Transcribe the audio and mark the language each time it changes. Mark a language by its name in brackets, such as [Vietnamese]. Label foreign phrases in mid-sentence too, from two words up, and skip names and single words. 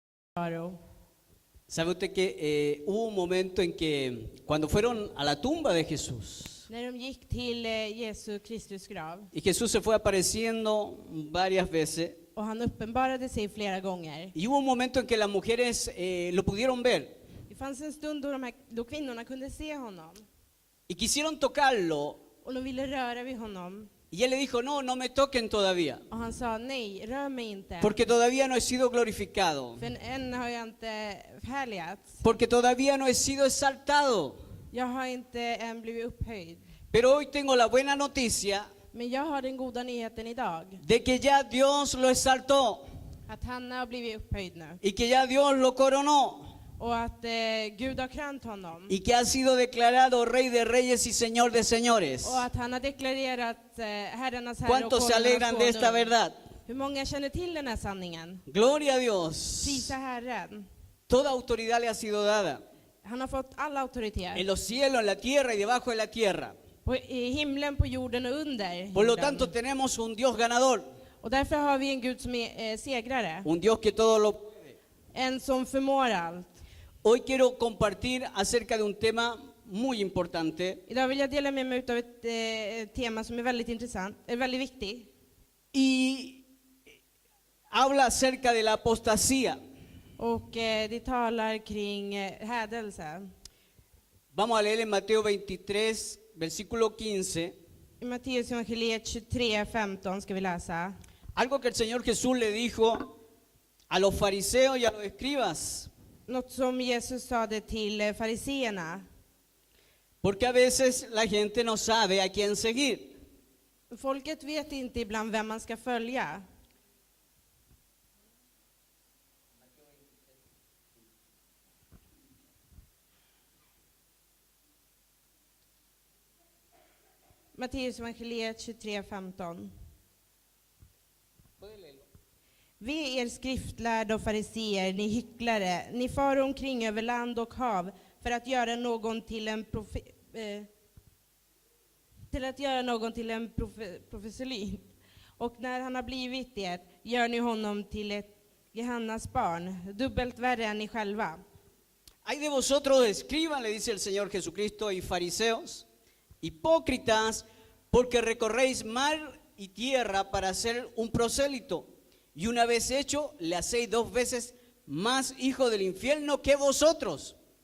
[Spanish] Faro. ¿Sabe usted que hubo un momento en que cuando fueron a la tumba de Jesús [Swedish] När de gick till Jesu Kristus grav [Spanish] y Jesús se fue apareciendo varias veces [Swedish] och han uppenbarade sig flera gånger. [Spanish] y hubo un momento en que las mujeres lo pudieron ver [Swedish] Det fanns en stund då kvinnorna kunde se honom [Spanish] y quisieron tocarlo [Swedish] och de ville röra vid honom. [Spanish] y él le dijo, no, no me toquen todavía, [Swedish] Och han sa nej, rör mig inte. [Spanish] porque todavía no he sido glorificado, [Swedish] För än har jag inte förhärligats. [Spanish] porque todavía no he sido exaltado. [Swedish] Jag har inte än blivit upphöjd. [Spanish] Pero hoy tengo la buena noticia [Swedish] Men jag har den goda nyheten idag. [Spanish] de que ya Dios lo exaltó [Swedish] Att han har blivit upphöjd nu. [Spanish] y que ya Dios lo coronó [Swedish] Och att Gud har krönt honom. [Spanish] y que ha sido declarado Rey de Reyes y Señor de Señores. [Swedish] Och att han har deklarerat herrarnas herre och [Spanish] ¿Cuántos se alegran de esta [Swedish] konung. [Spanish] verdad? [Swedish] Hur många känner till den här sanningen? [Spanish] Gloria a Dios. [Swedish] Prisa Herren. [Spanish] Toda autoridad le ha sido dada [Swedish] Han har fått all auktoritet. [Spanish] en los cielos, en la tierra y debajo de la tierra. [Swedish] I himlen, på jorden och under [Spanish] Por lo [Swedish] himlen. [Spanish] tanto tenemos un Dios ganador, [Swedish] Och därför har vi en Gud som är segrare. [Spanish] un Dios que todo lo puede. [Swedish] En som förmår allt. [Spanish] Hoy quiero compartir acerca de un tema muy importante [Swedish] Idag vill jag dela med mig av ett tema som är väldigt intressant, är väldigt viktigt. [Spanish] y habla acerca de la apostasía. [Swedish] Och det talar kring hädelse. [Spanish] Vamos a leer en Mateo 23, versículo 15, [Swedish] I Matteus evangeliet 23:15 ska vi läsa. [Spanish] algo que el Señor Jesús le dijo a los fariseos y a los escribas. [Swedish] Något som Jesus sade till fariseerna. [Spanish] Porque a veces la gente no sabe a quién seguir. [Swedish] Folket vet inte ibland vem man ska följa. Matteus evangeliet 23:15. Ve er skriftlärda och fariseer, ni hycklare, ni far omkring över land och hav för att göra någon till en professolit. Och när han har blivit det, gör ni honom till ett Gehannas barn, dubbelt värre än ni själva. [Spanish] Hay de vosotros, escriban, le dice el Señor Jesucristo, y fariseos, hipócritas, porque recorréis mar y tierra para hacer un prosélito, y una vez hecho, le hacéis 2 veces más hijo del infierno que vosotros.